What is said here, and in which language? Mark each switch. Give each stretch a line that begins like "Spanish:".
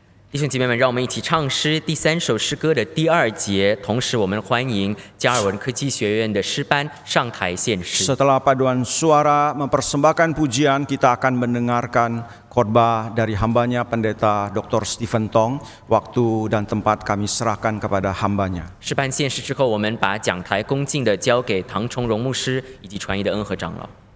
Chinese: 弟兄姐妹们，让我们一起唱诗第3首诗歌的第2节，同时我们欢迎加尔文科技学院的诗班上台献诗。
Indonesian: Setelah paduan suara mempersembahkan pujian, kita akan mendengarkan khotbah dari hambanya Pendeta Dr. Stephen Tong. Waktu dan tempat kami serahkan kepada hambanya.
Chinese: 诗班献诗之后，我们把讲台恭敬地交给唐崇荣牧师以及传译的恩和长老。